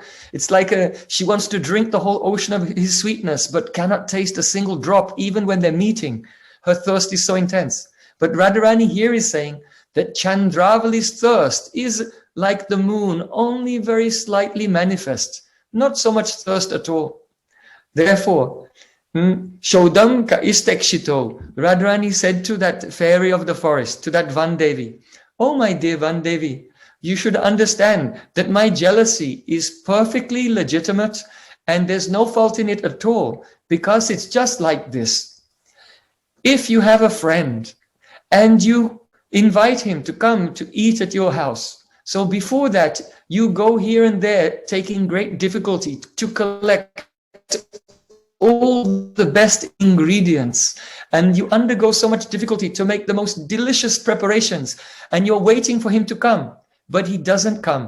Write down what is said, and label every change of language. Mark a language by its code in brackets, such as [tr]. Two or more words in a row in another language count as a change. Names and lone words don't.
[en] It's like she wants to drink the whole ocean of his sweetness, but cannot taste a single drop, even when they're meeting. Her thirst is so intense. But Radharani here is saying that Chandravali's thirst is like the moon, only very slightly manifest, not so much thirst at all. Therefore, [sa] Shodam ka istekshito, [en] Radharani said to that fairy of the forest, to that Vandevi, oh my dear Vandevi, you should understand that my jealousy is perfectly legitimate and there's no fault in it at all, because it's just like this. If you have a friend and you invite him to come to eat at your house, so before that, you go here and there, taking great difficulty to collect all the best ingredients, and you undergo so much difficulty to make the most delicious preparations, and you're waiting for him to come, but he doesn't come.